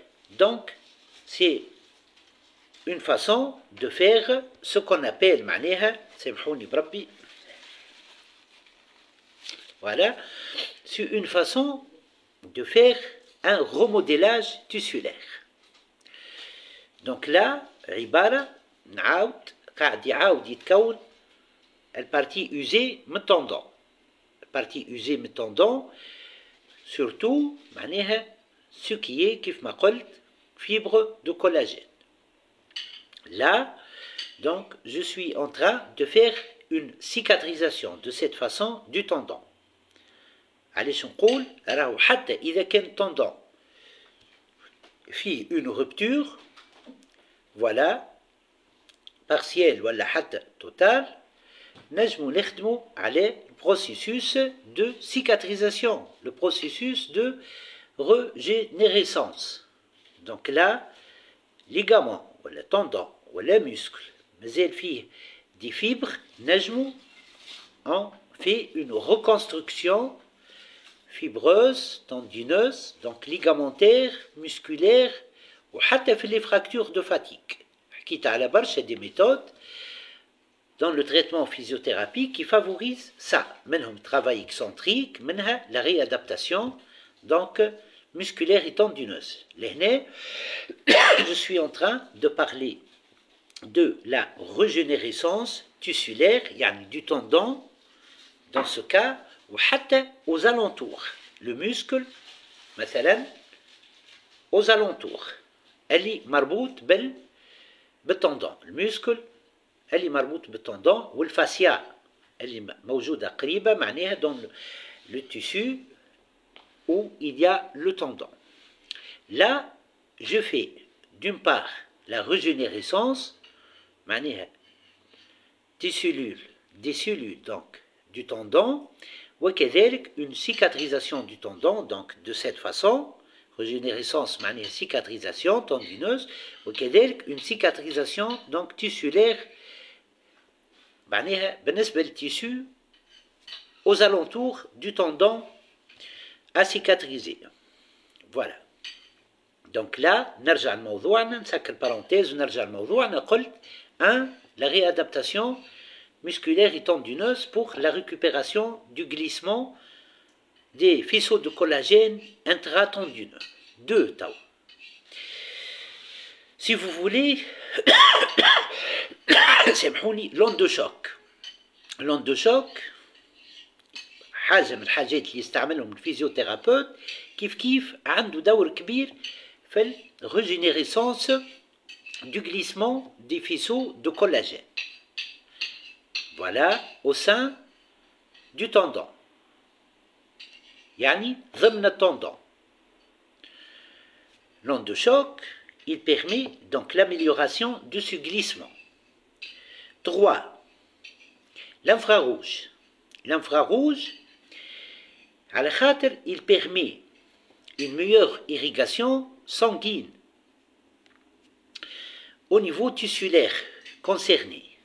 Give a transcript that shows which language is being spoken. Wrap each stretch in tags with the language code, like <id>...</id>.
<fr>Donc, c'est une façon de faire ce qu'on appelle</fr> <ar>معناها سامحوني بربي.</ar> <fr>Voilà, c'est une façon de faire un remodélage tissulaire.</fr> <ar>Donc là, عبارة نعاود قاعد يعاود يتكون البارتي</ar> <fr>usée</fr> <ar>من التندون. البارتي</ar> <fr>usée</fr> <ar>من التندون</ar> <fr>surtout معناها ce qui est</fr> <ar>كيف ما قلت</ar> <fr>fibre de collagène. Là, donc, je suis en train de faire une cicatrisation de cette façon du tendon.</fr> <ar>علاش نقول راهو حتى إذا كان التندون فيه</ar> <fr>une rupture,</fr> <ar>voilà, partielle ولا حتى total, نجمو نخدمو على</ar> <fr>processus de cicatrisation, le processus de régénérescence. Donc là, ligament ولا tendon ولا muscle</fr> <ar>مازال فيه</ar> <fr>des fibres, نجمو on fait une reconstruction fibreuse, tendineuse, donc ligamentaire, musculaire, ou حتى في les fractures de fatigue.</fr> <ar>حكيت على برشا</ar> <fr>des méthodes dans le traitement physiothérapie qui favorisent ça. منهم travail excentrique, منها la réadaptation, donc musculaire et tendineuse. لهنا, je suis en train de parler de la régénérescence tissulaire, يعني du tendon, dans ce cas, ou حتى aux alentours. Le muscle</fr> <ar>مثلا</ar> <fr>aux alentours</fr> <ar>اللي مربوط بالتندون الميسكل اللي مربوط بالتندون والفاسيال اللي موجودة قريبة معناها</ar> <fr>dans le tissu où il y a le tendon. Là, je fais d'une part la régénérescence معناها des cellules donc du tendon وكذلك une cicatrisation du tendon donc de cette façon régénérescence معناها cicatrisation tendineuse وكذلك une cicatrisation donc tissulaire معناها</fr> <ar>بالنسبة للتيسو</ar> <fr>aux alentours du tendon à cicatriser. Voilà. Donc là,</fr> <ar>نرجع لموضوعنا نسكر parenthèse ونرجع لموضوعنا قلت 1.</ar> <fr>La réadaptation musculaire et tendineuse pour la récupération du glissement des faisceaux de collagène intratendineux. 2. Si vous voulez,</fr> <ar>سامحوني</ar> <fr>l'onde de choc. L'onde de choc</fr> <ar>حاجة من الحاجات اللي يستعملهم الفيزيوثيرابيوت كيف عنده دور كبير في الريجينيريسونس</ar> <fr>du glissement des faisceaux de collagène. Voilà, au sein du tendon.</fr> <ar>يعني ضمن التendon.</ar> <fr>L'onde de choc, il permet donc l'amélioration de ce glissement. 3. L'infrarouge. L'infrarouge,</fr> <ar>على خاطر</ar> <fr>il permet une meilleure irrigation sanguine au niveau tissulaire concerné.</fr>